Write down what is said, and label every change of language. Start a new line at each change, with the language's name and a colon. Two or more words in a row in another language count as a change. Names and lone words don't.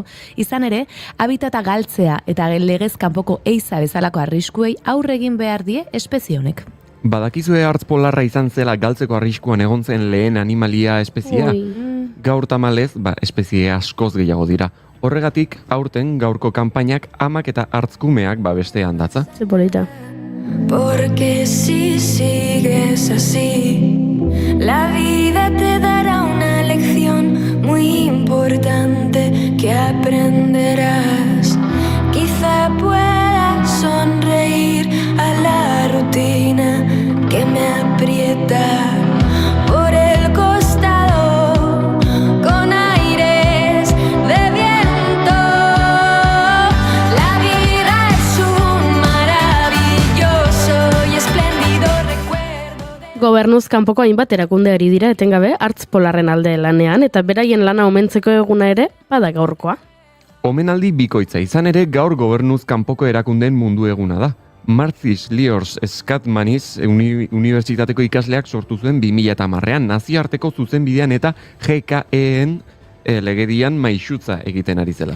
Basque: Izan ere, habitata galtzea eta legez kanpoko eiza bezalako arriskuei aurre egin behar die espezie honek. Badakizue hartz polarra izan zela galtzeko arriskuan egon zen lehen animalia espeziea? Gaur tamalez, espezie askoz gehiago dira. Horregatik, aurten gaurko kanpainak amak eta hartzkumeak bestean datza. Ze polita.
Spanish: Porque si sigues así, la vida te dará una lección muy importante que aprenderás. Quizá puedas sonreír a la rutina que me aprieta por el costado con aires de viento. La vida es un maravilloso y espléndido recuerdo de...
Basque: Gobernuz kanpoko hainbat erakunde ari dira etengabe hartz polarren alde lanean eta beraien lana omentzeko eguna ere bada gaurkoa. Omenaldi bikoitza izan ere gaur gobernuz kanpoko erakundeen mundu eguna da. Marcis Liors Skatmanis unibertsitateko ikasleak sortu zuen 2010an, nazioarteko zuzenbidean eta GKEen legedian maixutza egiten ari zela.